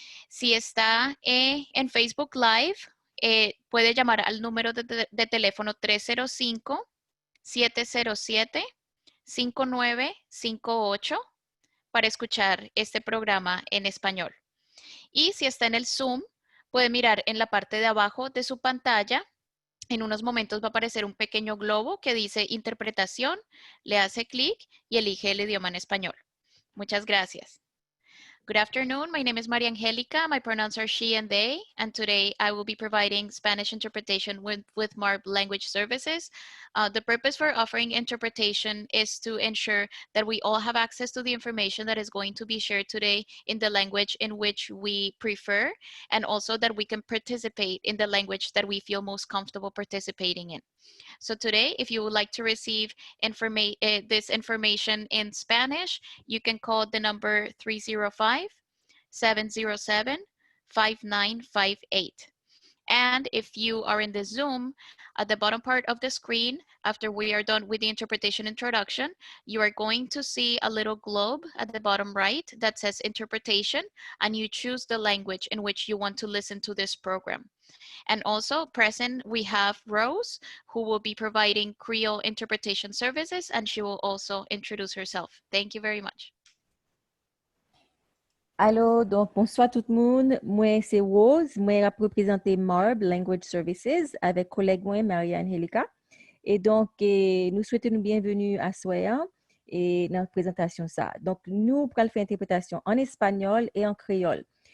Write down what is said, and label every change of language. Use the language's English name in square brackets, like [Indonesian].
[Spanish] Si está en Facebook Live, puede llamar al número de teléfono 305-707-5958 para escuchar este programa en español. Y si está en el Zoom, Puede mirar en la parte de abajo de su pantalla. En unos momentos va a aparecer un pequeño globo que dice interpretación, le hace clic y elige el idioma en español. Muchas gracias. [English] Good afternoon, my name is Maria Angelica, my pronouns are she and they, and today I will be providing Spanish interpretation with MARB Language Services. The purpose for offering interpretation is to ensure that we all have access to the information that is going to be shared today in the language in which we prefer, and also that we can participate in the language that we feel most comfortable participating in. So today, if you would like to receive this information in Spanish, you can call the number 305-707-5958. And if you are in the Zoom, at the bottom part of the screen, after we are done with the interpretation introduction, you are going to see a little globe at the bottom right that says interpretation, and you choose the language in which you want to listen to this program. And also present, we have Rose, who will be providing Creole interpretation services, and she will also introduce herself. Thank you very much. [French] Allô, donc bonsoir tout le monde. Moi, c'est Rose. Moi, je représente MARB Language Services avec collègue moi, Marianne Angelica. Et donc, nous souhaitons une bienvenue à Soya et dans la présentation ça. Donc, nous allons faire interprétation en espagnol et en créole.